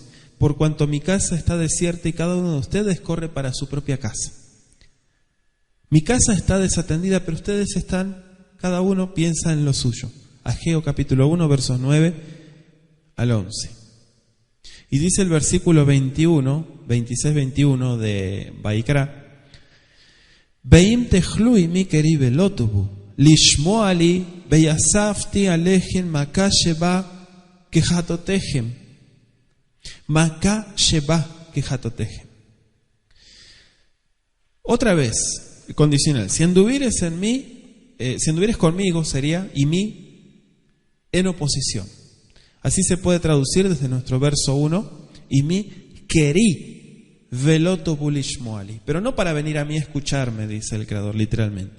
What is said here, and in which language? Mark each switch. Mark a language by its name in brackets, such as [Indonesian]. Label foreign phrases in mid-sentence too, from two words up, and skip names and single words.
[Spanish] Por cuanto mi casa está desierta y cada uno de ustedes corre para su propia casa. Mi casa está desatendida, pero ustedes están, cada uno piensa en lo suyo. Ageo capítulo 1, versos 9 al 11. Y dice el versículo 26-21 de Vaikra, [Hebrew] ואם תלכו עמי קרי ולא תאבו לשמע לי ויספתי עליכם מכה שבע כחטאתיכם. מכה שבע כחטאתיכם. [Spanish] Otra vez, condicional, si anduvieres en mí, si anduvieres conmigo sería, y mí, en oposición. Así se puede traducir desde nuestro verso 1, y [Hebrew] עמי קרי ולא תאבו לשמע לי, [Spanish] pero no para venir a mí a escucharme, dice el Creador, literalmente.